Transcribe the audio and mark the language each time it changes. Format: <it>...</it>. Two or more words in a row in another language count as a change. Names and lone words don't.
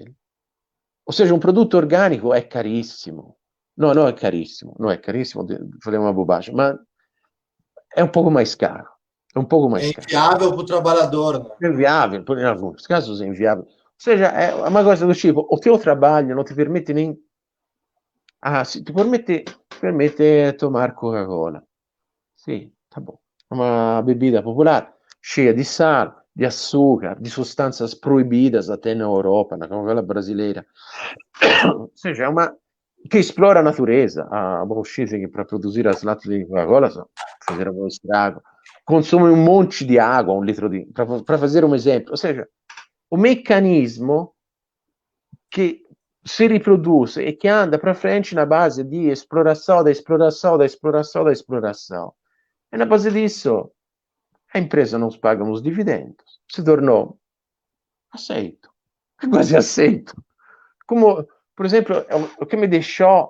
<pt>Ou seja, um produto orgânico é caríssimo. Não é caríssimo, falei uma bobagem, mas é um pouco mais caro. É um pouco É mais caro. inviável para o trabalhador, né? É inviável, em alguns casos é inviável. Ou seja, é uma coisa do tipo, o teu trabalho não te permite nem...</pt> <it>Ah, sì, ti permette tomar Coca-Cola.</it> <pt>Sì, tá bom. É uma bebida popular, cheia de sal, de açúcar, de substâncias proibidas até na Europa, na Coca-Cola brasileira. Ou seja, é uma que explora a natureza. A bauxite que para produzir as latas de Coca-Cola fizeram um estrago. Consome um monte de água, um litro de... Para fazer um exemplo. Ou seja, o</pt> <it>meccanismo che si riproduce e che</it> <pt>anda para frente na base di exploração, da exploração, da exploração, da exploração. E na base disso, a empresa não paga os dividendos. Se tornou aceito. Quase aceito. Como, por exemplo, o que me deixou.</pt>